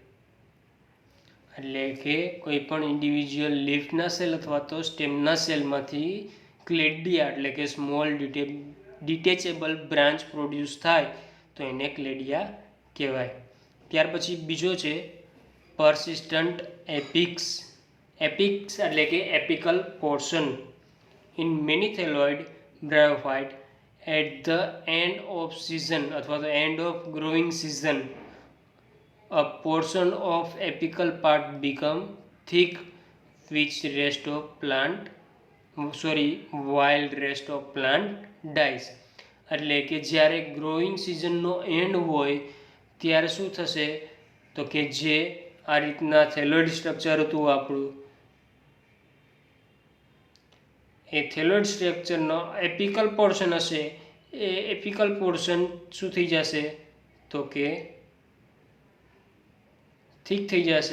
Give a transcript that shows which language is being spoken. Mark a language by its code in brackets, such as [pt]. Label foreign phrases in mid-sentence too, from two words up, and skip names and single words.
[gu] એટલે કે કોઈ પણ ઇન્ડિવિજ્યુઅલ લીફના સેલ અથવા તો સ્ટેમના સેલમાંથી ક્લેડિયા એટલે કે [en] small detachable branch [gu] પ્રોડ્યુસ થાય તો એને ક્લેડિયા કહેવાય. ત્યાર પછી બીજો છે [en] persistent apex. [gu] એપિક્સ એટલે કે [en] apical portion. in many thalloid bryophyte at the end of season [gu] અથવા તો [en] end of growing season a portion of apical part become thick which while rest of plant dies. [gu] એટલે કે જ્યારે ગ્રોઈંગ સિઝનનો એન્ડ હોય ત્યારે શું થશે તો કે જે આ રીતના [en] thalloid structure [gu] હતું આપણું એ થેલોઇડ સ્ટ્રક્ચરનો [en] apical portion [gu] હશે એ [en] apical portion [gu] શું થઈ જશે તો કે થીક થઈ જશે.